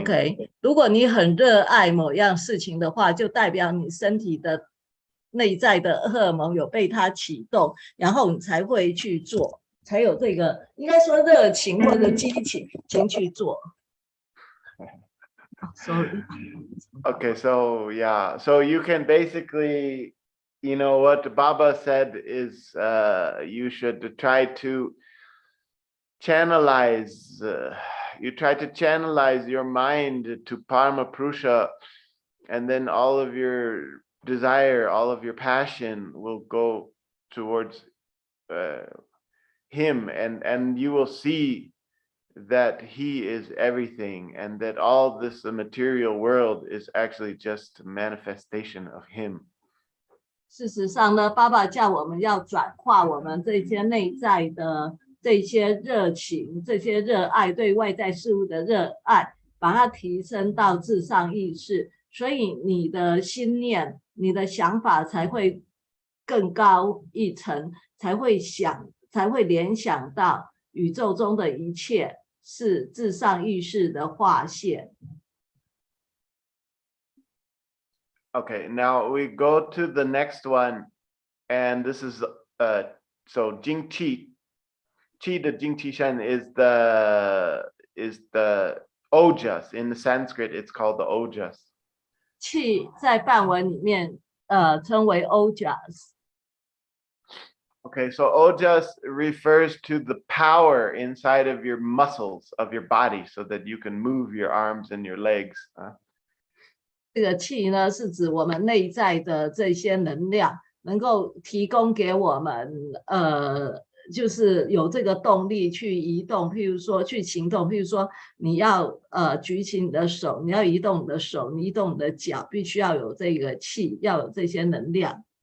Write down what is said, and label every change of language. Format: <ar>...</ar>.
<zh>OK， 如果你很热爱某样事情的话，就代表你身体的内在的荷尔蒙有被它启动，然后你才会去做。才有这个应该说热情或者激情去做。</zh> <en>Sorry. Okay, so yeah, so you can basically, what Baba said is you should try to channelize. You try to channelize your mind to Parama Purusha, and then all of your desire, all of your passion will go towards him, and you will see that he is everything, and that all this material world is actually just a manifestation of him.</en> <zh>事实上呢，爸爸叫我们要转化我们这些内在的这些热情、这些热爱，对外在事物的热爱，把它提升到至上意识，所以你的心念、你的想法才会更高一层，才会想才会联想到宇宙中的一切是至上意识的化现。</zh> <en>Okay, now we go to the next one, and this is so Jing Qi. Qi the Jing Qi Shen is the ojas. In the Sanskrit, it's called the ojas.</en> <zh>气在梵文里面称为 ojas。</zh> <en>Okay, so ojas refers to the power inside of your muscles of your body so that you can move your arms and your legs.</en> <zh>这个气呢，是指我们内在的这些能量，能够提供给我们就是有这个动力去移动，譬如说去行动，譬如说你要举起你的手，你要移动你的手，你移动你的脚，必须要有这个气，要有这些能量。</zh>